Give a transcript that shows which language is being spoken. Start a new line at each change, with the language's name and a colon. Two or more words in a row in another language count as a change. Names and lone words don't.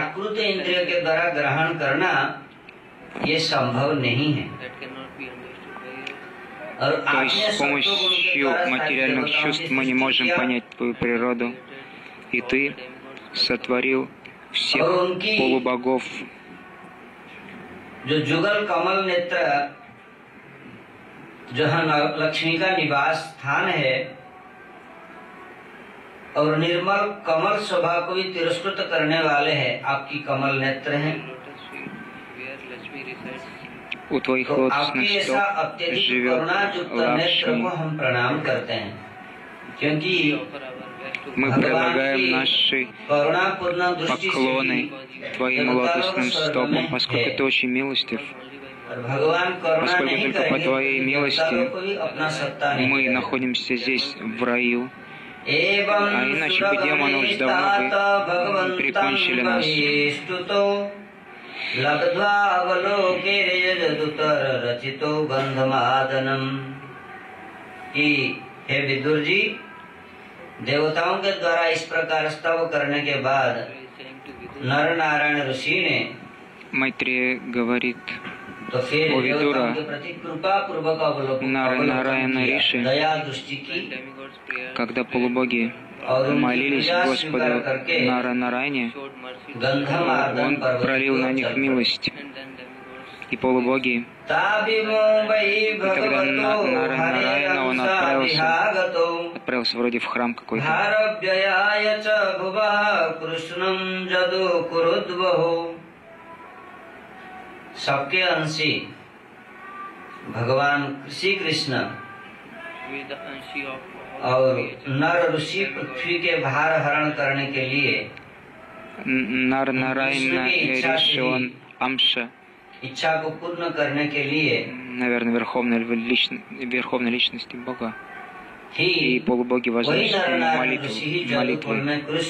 Russian: То есть с помощью материальных чувств мы не можем понять Твою природу. И Ты сотворил всех полубогов.
Hindi: जो जुगल कमल नेत्र जहाँ लक्ष्मी का निवास स्थान है और निर्मल कमल स्वभाव को भी तिरस्कृत करने वाले हैं, आपकी कमल नेत्र हैं।
Russian: У Твоих лотосных стоп живет Лакшми.
Hindi: हम प्रणाम करते हैं क्योंकि
Russian: мы прилагаем наши поклоны Твоим лотосным стопам, поскольку Ты очень милостив, поскольку только по Твоей милости мы находимся здесь, в раю, а иначе бы демоны уже давно бы прикончили нас. И,
Hindi: हे विदुर जी, देवताओं के द्वारा इस प्रकार स्तव करने के बाद नर नारायण ऋषि ने
Russian: Майтрея говорит: о Видура, Нара-Нараяна Риши, когда полубоги молились Господу Нара-Нараяне, Он пролил на них милость. И полубоги, и тогда Нара-Нараяна, он отправился вроде в храм какой-то.
Hindi: सबके अंशी भगवान श्री कृष्ण और नर ऋषि पृथ्वी के भार हरण करने के लिए
Russian: Нар-Нараяна Риши, он Амша,
Hindi: इच्छा को पूर्ण करने के लिए,
Russian: наверное, верховной личности Бога. И полубоги возносят молитвы.